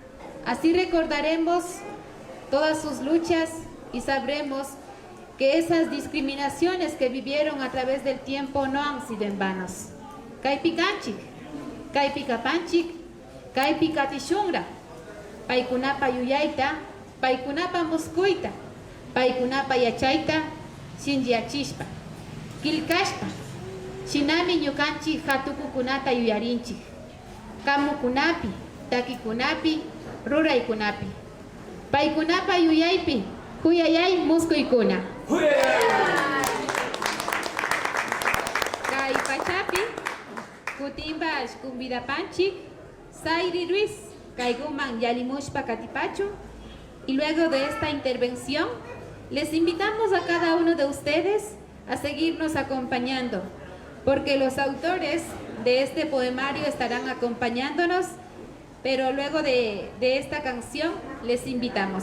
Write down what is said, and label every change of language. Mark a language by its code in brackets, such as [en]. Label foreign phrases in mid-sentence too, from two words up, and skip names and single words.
[es] Así recordaremos todas sus luchas y sabremos que esas discriminaciones que vivieron a través del tiempo no han sido en vanos. [qu] Kaypi kanchik, kaypi kapanchik, kaypi katishungra, paykunapa yuyayta, paykunapa muskuyta, paykunapa yachayta, shinllachishpa, kilkashpa, shinami ñukanchik hatukukunata yuyarinchik, kamukunapi, takikunapi, ruraykunapi, paykunapa yuyaypi, huyayay muskuykuna. Kay pachapi, kutimba ashkumbidapanchik, Sayri Ruiz, kayguman yalimushpa katipachu. [es] Y luego de esta intervención, les invitamos a cada uno de ustedes a seguirnos acompañando, porque los autores de este poemario estarán acompañándonos, pero luego de esta canción les invitamos.